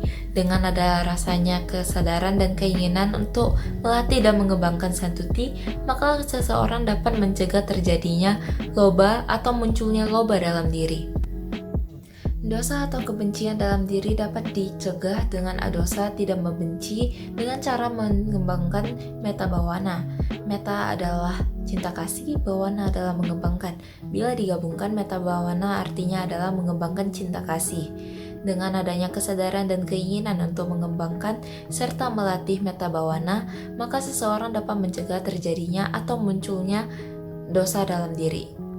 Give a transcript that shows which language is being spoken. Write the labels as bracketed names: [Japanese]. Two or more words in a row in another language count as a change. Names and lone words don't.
[Indonesian] Dengan ada rasanya kesadaran dan keinginan untuk melatih dan mengembangkan santuti, maka seseorang dapat mencegah terjadinya loba atau munculnya loba dalam diri. Dosa atau kebencian dalam diri dapat dicegah dengan adosa tidak membenci dengan cara mengembangkan [Pali] metta bawana. [Indonesian] Metta adalah cinta kasih, bawana adalah mengembangkan. Bila digabungkan, [Pali] metta bawana [Indonesian] artinya adalah mengembangkan cinta kasih. Dengan adanya kesadaran dan keinginan untuk mengembangkan serta melatih [Pali] metta bawana, [Indonesian] maka seseorang dapat mencegah terjadinya atau munculnya dosa dalam diri.